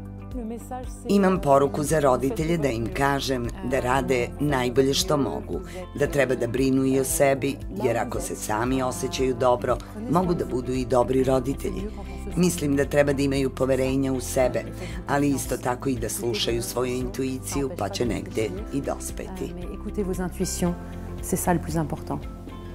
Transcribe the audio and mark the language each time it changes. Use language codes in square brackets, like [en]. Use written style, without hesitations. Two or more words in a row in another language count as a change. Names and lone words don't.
[sr] Imam poruku za roditelje da im kažem da rade najbolje što mogu, da treba da brinu i o sebi, jer ako se sami osjećaju dobro, mogu da budu i dobri roditelji. Mislim da treba da imaju poverenja u sebe, ali isto tako i da slušaju svoju intuiciju, pa će negde i dospeti. [fr] Écoutez vos intuitions, c'est ça le plus important.